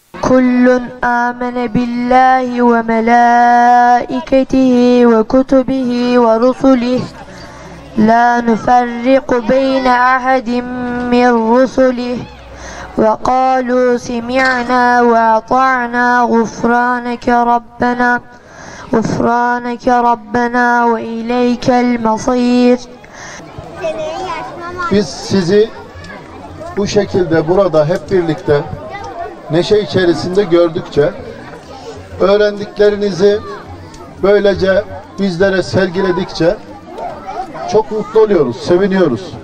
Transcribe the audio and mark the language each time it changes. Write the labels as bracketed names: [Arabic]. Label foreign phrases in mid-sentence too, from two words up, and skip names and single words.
[Arabic] كل آمن بالله وملائكته وكتبه ورسله لا نفرق بين أحد من رسله وقالوا سمعنا وأطعنا غفرانك ربنا وإليك المصير. [Turkish] Biz sizi bu şekilde burada hep birlikte neşe içerisinde gördükçe, öğrendiklerinizi böylece bizlere sergiledikçe çok mutlu oluyoruz, seviniyoruz.